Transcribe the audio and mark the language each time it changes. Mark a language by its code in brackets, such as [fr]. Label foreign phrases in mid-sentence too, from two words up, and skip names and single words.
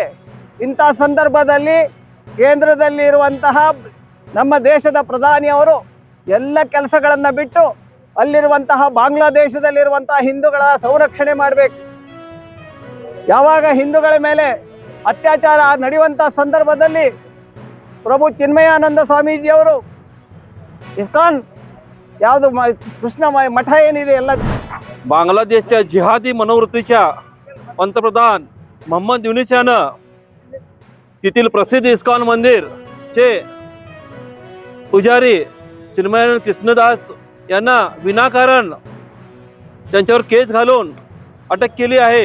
[kn] ಇಂಥ ಸಂದರ್ಭದಲ್ಲಿ ಕೇಂದ್ರದಲ್ಲಿ ಇರುವಂತಹ ನಮ್ಮ ದೇಶದ ಪ್ರಧಾನಿಯವರು ಎಲ್ಲ ಕೆಲಸಗಳನ್ನು ಬಿಟ್ಟು ಅಲ್ಲಿರುವಂತಹ ಬಾಂಗ್ಲಾದೇಶದಲ್ಲಿರುವಂತಹ ಹಿಂದೂಗಳ ಸಂರಕ್ಷಣೆ ಮಾಡಬೇಕು. ಯಾವಾಗ ಹಿಂದೂಗಳ ಮೇಲೆ ಅತ್ಯಾಚಾರ ನಡೆಯುವಂತಹ ಸಂದರ್ಭದಲ್ಲಿ ಪ್ರಭು ಚಿನ್ಮಯಾನಂದ ಸ್ವಾಮೀಜಿಯವರು ಇಸ್ಕಾನ್ ಯಾವುದು ಕೃಷ್ಣ ಮಠ ಏನಿದೆ ಎಲ್ಲ [mr] बांगलादेशच्या जिहादी मनोवृत्तीच्या पंतप्रधान मोहम्मद युनिस यानं तेथील प्रसिद्ध इस्कॉन मंदिरचे पुजारी चिन्मयानंद कृष्णदास यांना विनाकारण त्यांच्यावर केस घालून अटक केली आहे.